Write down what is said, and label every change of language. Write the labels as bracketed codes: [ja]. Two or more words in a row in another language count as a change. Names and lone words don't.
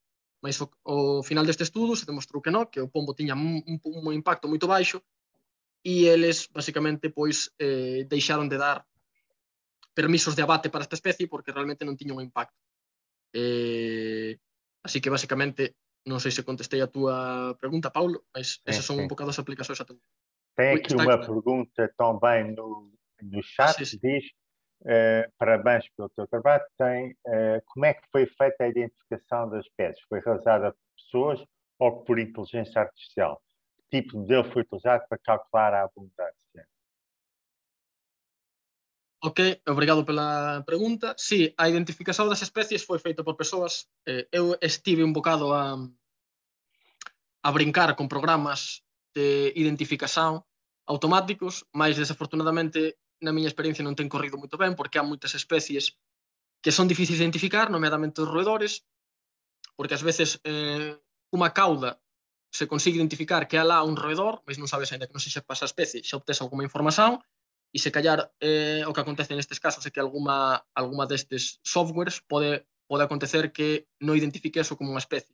[gl] Mas ao final deste estudo se demostrou que non, que o pombo tiña un impacto moito baixo e eles, basicamente, pois deixaron de dar permisos de abate para esta especie porque realmente non tiña un impacto. Así que, basicamente, non sei se contestei a túa pregunta, Paulo, mas esas son un bocado as aplicacións a ter. [pt] Tem aqui uma pergunta também no chat que diz parabéns pelo teu trabalho. Como é que foi feita a identificação das espécies? Foi realizada por pessoas ou por inteligência artificial? Que tipo de modelo foi utilizado para calcular a abundância? [gl] Ok, obrigado pela pregunta. Sí, a identificación das especies foi feita por persoas. Eu estive un bocado a brincar con programas de identificación automáticos, mas desafortunadamente na miña experiencia non ten corrido moito ben porque há moitas especies que son difíciles de identificar, nomeadamente os roedores, porque ás veces unha cauda se consigue identificar que há lá un roedor, mas non sabes ainda que non se sepa esa especie, xa obtes alguma información, e se callar o que acontece nestes casos é que alguma destes softwares pode acontecer que non identifique eso como unha especie.